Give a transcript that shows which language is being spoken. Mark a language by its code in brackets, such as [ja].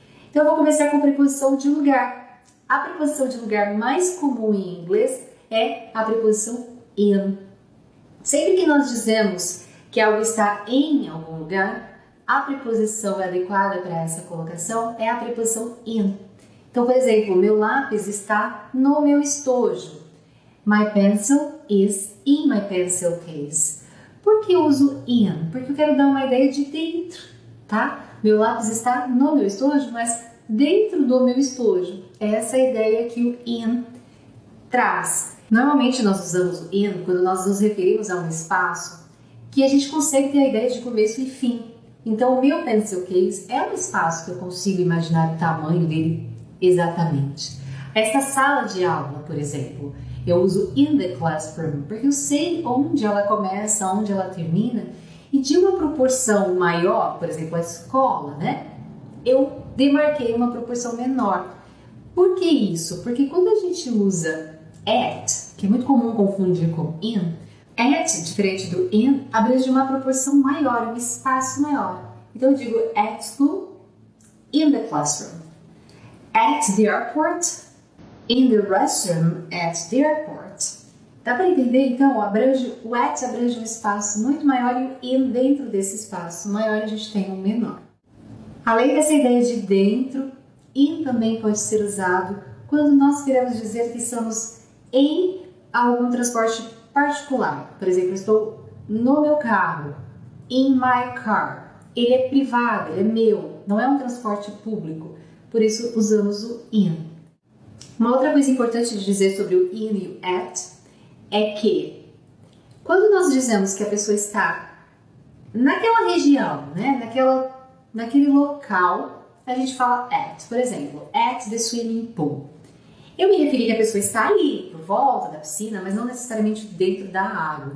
[pt] Então eu vou começar com a preposição de lugar. A preposição de lugar mais comum em inglês é a preposição in. Sempre que nós dizemos que algo está em algum lugar, a preposição adequada para essa colocação é a preposição in. Então, por exemplo, meu lápis está no meu estojo. [en] My pencil is in my pencil case. [pt] Por que eu uso in? Porque eu quero dar uma ideia de dentro, tá? Meu lápis está no meu estojo, mas dentro do meu estojo. Essa é a ideia que o in traz. Normalmente nós usamos o in quando nós nos referimos a um espaço que a gente consegue ter a ideia de começo e fim. Então o meu pencil case é um espaço que eu consigo imaginar o tamanho dele exatamente. Esta sala de aula, por exemplo, eu uso [en] in the classroom [pt] porque eu sei onde ela começa, onde ela termina, e de uma proporção maior, por exemplo, a escola, né? Eu demarquei uma proporção menor. Por que isso? Porque quando a gente usa at, que é muito comum confundir com in, at, diferente do in, abrange uma proporção maior, um espaço maior. Então eu digo [en] at school, in the classroom. At the airport, in the restroom at the airport. [pt] Dá para entender? Então, o at abrange um espaço muito maior e o in dentro desse espaço maior a gente tem um menor. Além dessa ideia de dentro, in também pode ser usado quando nós queremos dizer que estamos em algum transporte particular. Por exemplo, estou no meu carro, [en] in my car. [pt] Ele é privado, ele é meu, não é um transporte público. Por isso usamos o in. Uma outra coisa importante de dizer sobre o in e o at é que quando nós dizemos que a pessoa está naquela região, né, naquele local, a gente fala at. Por exemplo, [en] at the swimming pool. [pt] Eu me referi que a pessoa está ali, por volta da piscina, mas não necessariamente dentro da água.